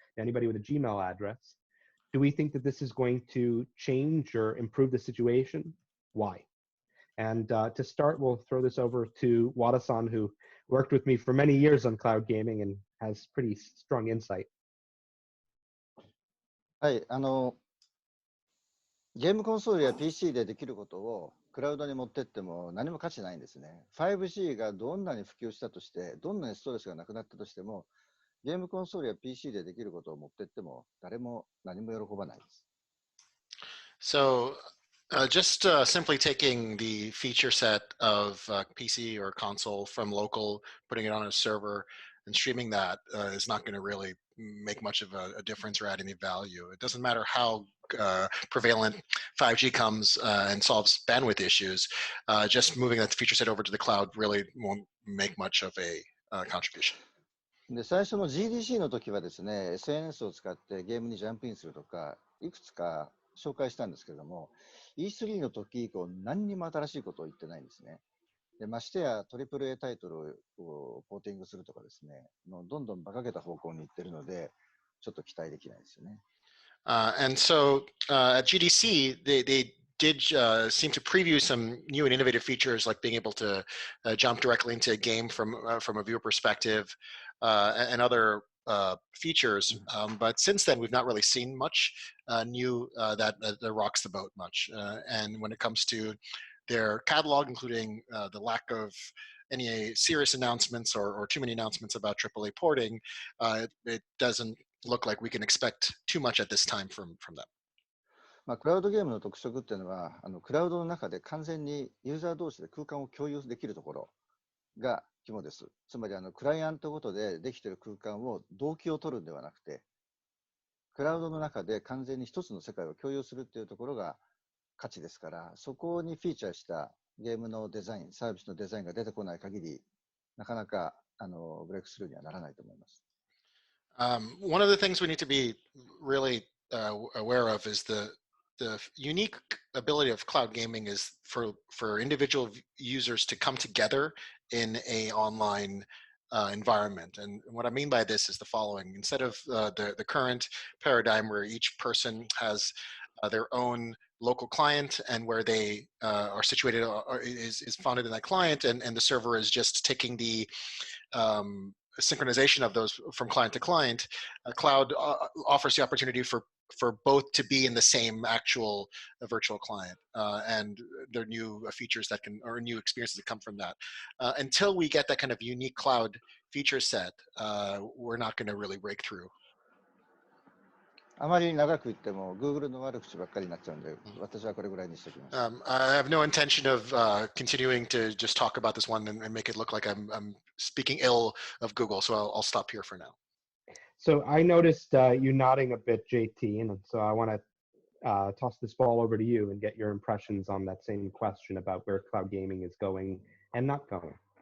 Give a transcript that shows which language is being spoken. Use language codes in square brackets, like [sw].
[en] anybody with a Gmail address. Do we think that this is going to change or improve the situation? Why? And to start, we'll throw this over to Wada-san, who worked with me for many years on cloud gaming and has pretty strong insight. [ja] はい、ゲームコンソールや PC でできることをクラウドに持ってっても何も価値ないんですね。 5G がどんなに普及したとして、どんなにストレスがなくなったとしても、ゲームコンソールや PC でできることを持ってっても誰も何も喜ばないです。 [en] So just simply taking the feature set of PC or console from local, putting it on a server and streaming that is not going to really make much of a difference or add any value. It doesn't matter how prevalent 5G comes and solves bandwidth issues. Just moving that feature set over to the cloud really won't make much of a contribution. [ja] で、最初の GDC の時はですね、SNS を使ってゲームにジャンプインするとか、いくつか紹介したんですけれども、E3 の時以降何にも新しいことを言ってないんですね。で、ましてや AAA タイトルをポーティングするとかですね、どんどん馬鹿げた方向に行ってるので、ちょっと期待できないですよね。 [en] And so at GDC, they did seem to preview some new and innovative features, like being able to jump directly into a game from a viewer perspective and other features. But since then, we've not really seen much new that rocks the boat much. And when it comes to their catalog, including the lack of any serious announcements or too many announcements about AAA porting, it doesn't look like we can expect too much at this time from them. [ja] まあ、クラウドゲームの特色っていうのは、クラウドの中で完全にユーザー同士で空間を共有できるところが肝です。つまりクライアントごとでできている空間を同期を取るんではなくて、クラウドの中で完全に一つの世界を共有するっていうところが価値ですから、そこにフィーチャーしたゲームのデザイン、サービスのデザインが出てこない限り、なかなかブレイクスルーにはならないと思います。 [en] One of the things we need to be really aware of is the unique ability of cloud gaming is for individual users to come together in a online environment. And what I mean by this is the following. Instead of the current paradigm where each person has their own local client and where they are situated is founded in that client, and the server is just taking the synchronization of those from client to client, cloud offers the opportunity for both to be in the same actual virtual client, and there are new features that can, or new experiences that come from that. Until we get that kind of unique cloud feature set, we're not going to really break through. [ja] あまり長く言っても Google の悪口ばっかりになっちゃうんで、私はこれぐらいにしておきます。 [en] I have no intention of continuing to just talk about this one and make it look like I'm speaking ill of Google, so I'll stop here for now. So I noticed you nodding a bit, JT, and so I want to toss this ball over to you and get your impressions on that same question about where cloud gaming is going and not going.